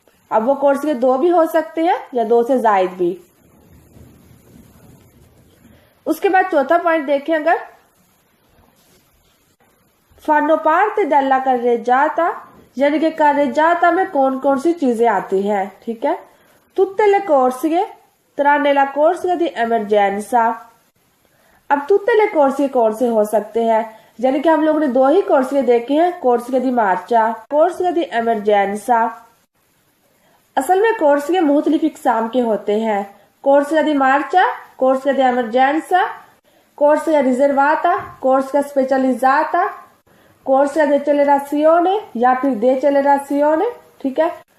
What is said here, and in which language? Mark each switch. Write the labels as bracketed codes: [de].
[hi] अब वो कोर्सिये दो भी हो सकते हैं या दो से जायद भी। उसके बाद चौथा पॉइंट देखें, अगर [it] fanno parte della carreggiata, [hi] यानी कि carreggiata में कौन कौन सी चीजें आती हैं, ठीक है। [it] tutte le corsie tranne la corsia di emergenza। [hi] अब [it] tutte le corsie [hi] कौन से हो सकते हैं? यानी कि हम लोगों ने दो ही कोर्सिये देखे हैं, कोर्सिया दी मार्चा, कोर्सिया दी एमरजेंसा। असल में कोर्सिये मुख्तलिफ इकसाम के होते हैं, कोर्सिया दी मार्चा, कोर्सिया दी एमरजेंसा, कोर्सिया रिजर्वाता, कोर्सिया स्पेशलिजाता, कोर्सिया दे एक्सेलरेशियोने या फिर दे एक्सेलरेशियोने, ठीक है।